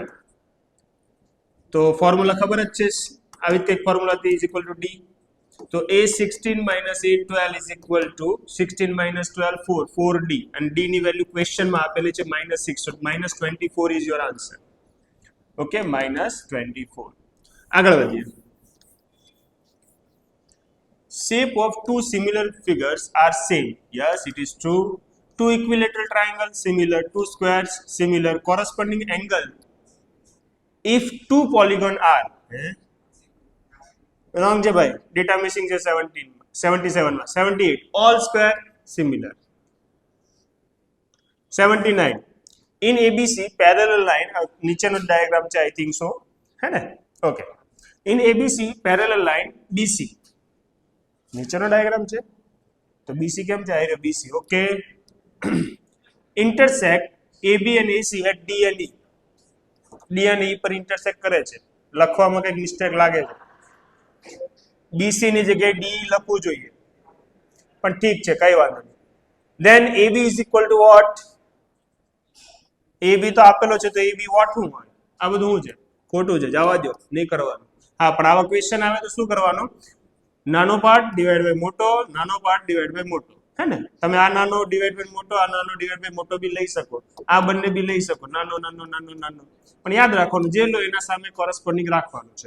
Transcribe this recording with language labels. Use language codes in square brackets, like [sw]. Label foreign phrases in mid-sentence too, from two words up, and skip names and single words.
[gu] તો ફોર્મ્યુલા ખબર જ છે, આવી કંઈક ફોર્મ્યુલા હતી, [en] is equal to D. [gu] તો [en] A16 minus A12 is equal to 16 minus 12 4 4d, [gu] અને d ની વેલ્યુ ક્વેશ્ચનમાં આપેલી છે -6, [en] so -24 is your answer. [gu] ઓકે, -24. આગળ વધીએ. [en] Shape of two similar figures are same. Yes, it is true. Two equilateral triangles similar, two squares similar, corresponding angle. If two polygon are wrong [gu] છે ભાઈ, ડેટા મિસિંગ છે 17 77 માં [en] 78 all square similar. 79 in ABC parallel line, [gu] નીચેનો ડાયાગ્રામ છે [en] I think so, [gu] હે ને? ઓકે, [en] in ABC parallel line BC, [gu] નીચેનો ડાયાગ્રામ છે તો BC કેમ છે? આ BC. ઓકે, [en] intersect AB and AC at D and E. [gu] D અને E પર ઇન્ટરસેક્ટ કરે છે. લખવામાં કંઈક મિસ્ટેક લાગે છે. BC ની જગ્યાએ D લખવું જોઈએ, પણ ઠીક છે, કઈ વાંધો નહીં. [en] Then AB is equal to what? [gu] AB તો આપેલો છે, તો AB what શું હોય? આ બધું શું છે? ખોટું છે, જવા દો, નહીં કરવાનું. હા, પણ આવા ક્વેશ્ચન આવે તો શું કરવાનું? નાનો પાર્ટ [en] divide by [gu] મોટો, નાનો પાર્ટ [en] divide by [gu] મોટો, હે ને? તમે આ નાનો [en] divide by [gu] મોટો, આ નાનો [en] divide by [gu] મોટો બી લઈ શકો, આ બંને બી લઈ શકો, નાનો નાનો નાનો નાનો, પણ યાદ રાખવાનું જે લો એના સામે કોરસ્પોન્ડિંગ રાખવાનું છે.